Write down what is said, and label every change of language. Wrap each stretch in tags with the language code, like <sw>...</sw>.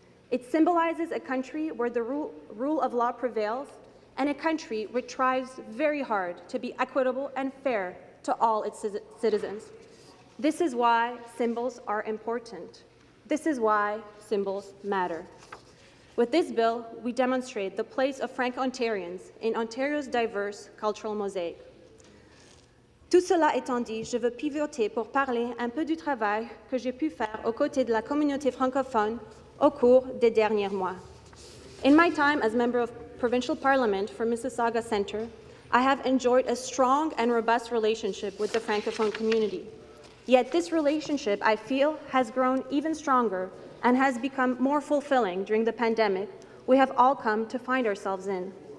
<en>It symbolizes a country where the rule of law prevails and a country which tries very hard to be equitable and fair to all its citizens. This is why symbols are important. This is why symbols matter. With this bill, we demonstrate the place of Franco-Ontarians in Ontario's diverse cultural mosaic.</en> <fr>Tout cela étant dit, je veux pivoter pour parler un peu du travail que j'ai pu faire aux côtés de la communauté francophone au cours des derniers mois.</fr> <en>In my time as member of Provincial Parliament for Mississauga Centre, I have enjoyed a strong and robust relationship with the Francophone community. Yet this relationship, I feel, has grown even stronger and has become more fulfilling during the pandemic we have all come to find ourselves in.</en>